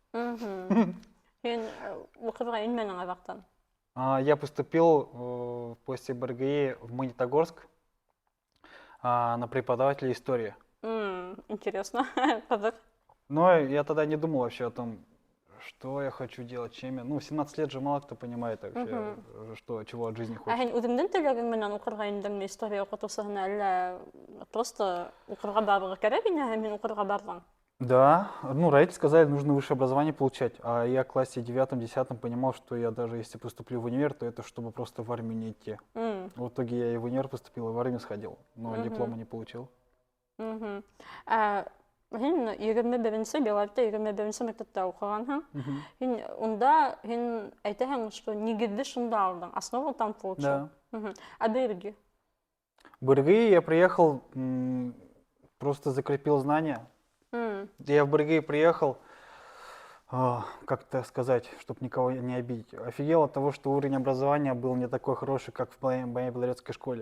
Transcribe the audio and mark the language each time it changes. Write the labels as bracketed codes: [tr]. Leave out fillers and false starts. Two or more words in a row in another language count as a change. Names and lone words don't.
[ru] Я поступил после БРГИ в Магнитогорск на преподавателя истории. Интересно. Но я тогда не думал вообще о том, что я хочу делать, чем я. Ну, в 17 лет же мало кто понимает вообще, чего от жизни хочет. [ba] Үҙеңдең теләгең менән уҡырға индеңме история уҡытыусыһына, әллә просто уҡырға барырға кәрәк ине һәм һин уҡырға барҙың? [ru] Да, ну, родители сказали, нужно высшее образование получать, а я в классе 9-10 понимал, что я даже если поступлю в универ, то это чтобы просто в армию не идти. В итоге я и в универ поступил, и в армию сходил, но диплома не получил. [ba] Һин 21-нче Белоретта 21-нче мәктәптә уҡығанһың. Һин унда әйтәһең, что нигеҙҙе шунда алдың, [ru] основу там получил. А БРГИ? БРГИ я приехал, просто закрепил знания. Я в БРГИ приехал, как-то сказать, чтобы никого не обидеть. Офигел от того, что уровень образования был не такой хороший, как в моей белорецкой школе.